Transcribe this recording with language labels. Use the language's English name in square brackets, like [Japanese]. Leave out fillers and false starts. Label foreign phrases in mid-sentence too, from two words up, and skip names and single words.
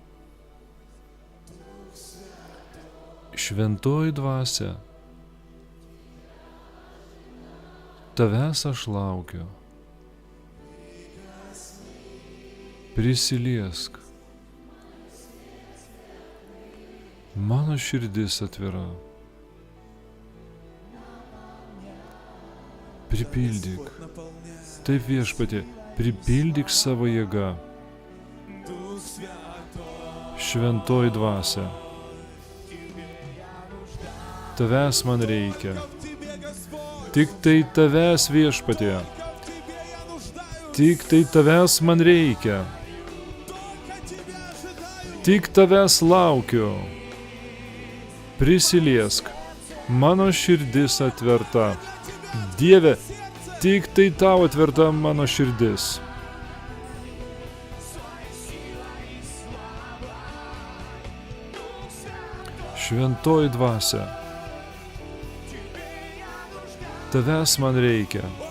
[Lithuanian] Šventoji dvasia, tavęs aš laukiu. Prisiliesk. Mano širdis atvira. Pripildyk. [Russian] Господь наполняет. [Lithuanian] Taip viešpatie, pripildyk savo jėgą. [Russian] Дух Святой. [Lithuanian] Šventoji dvasia, tavęs man reikia. [Russian] В Тебе, Господь. [Lithuanian] Tik tai tavęs viešpatie, [Russian] В Тебе я нуждаюсь. [Lithuanian] tik tai tavęs man reikia. [Russian] Только Тебя ожидаю. [Lithuanian] Tik tavęs laukiu. Prisiliesk, mano širdis atverta. Dieve, tik tai tau atverta mano širdis. Šventoji dvasia, tavęs man reikia.